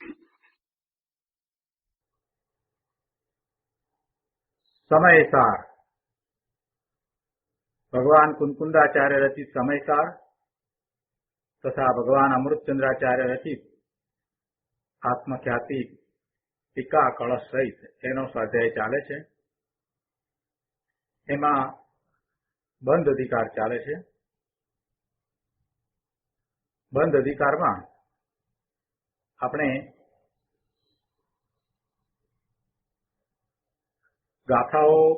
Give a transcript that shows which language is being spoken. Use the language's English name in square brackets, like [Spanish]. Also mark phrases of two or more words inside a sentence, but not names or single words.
[Gujarati] સમયસાર ભગવાન કુંકુંદાચાર્ય રચિત સમયસાર તથા ભગવાન અમૃતચંદ્રાચાર્ય રચિત આત્મખ્યાતિ ટીકા કલશ સહિત એનો સ્વાધ્યાય ચાલે છે। एमां બંધ અધિકાર ચાલે છે। બંધ અધિકારમાં આપણે ગાથાઓ